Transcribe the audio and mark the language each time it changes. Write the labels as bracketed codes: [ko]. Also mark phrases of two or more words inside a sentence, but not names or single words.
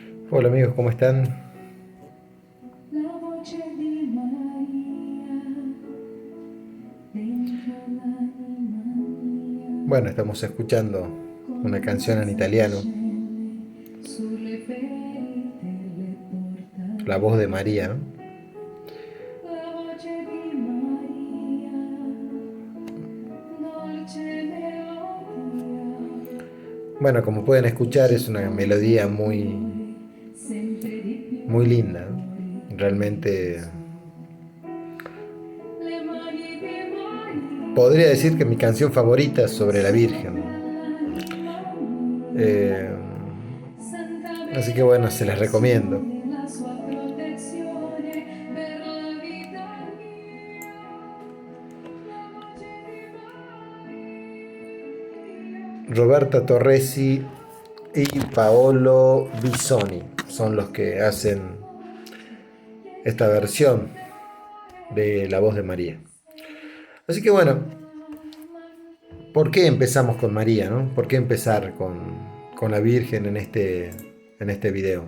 [es] Hola amigos, ¿cómo están? [it] La voce di Maria dentro l'anima [es] Bueno, [it] mia, [es] estamos escuchando [it] come [es] una [it] un [es] canción en [it] balsamo [es] italiano, [it] scende sulle ferite le porta [es] La voz de [it] via. [es] María, ¿no? [it] La voce di Maria, dolce melodia, [es] Bueno, como pueden [it] che [es] escuchar, [it] ci [es] es una [it] porta [es] melodía [it] noi sempre di [es] muy [it] più [es] linda, ¿no? [it] fuori [es] Realmente [it] su. Le mani di [es] podría [it] Maria [es] decir que mi canción favorita es sobre la [it] sopra [es] Virgen. [it] l'anima mia, Eh, Santa [es] Así que bueno, se les recomiendo. [it] benedizione, la sua protezione per la vita mia, la voce di [es] Roberta Torresi y Paolo Bisoni son los que hacen [it] Maria, che [es] esta [it] ci [es] versión de La voz de [it] porta [es] María. Así que [it] sopra [es] bueno, [it] l'anima [es] ¿por qué [it] mia. [es] empezamos con María, no? ¿Por qué empezar con la Virgen en este video?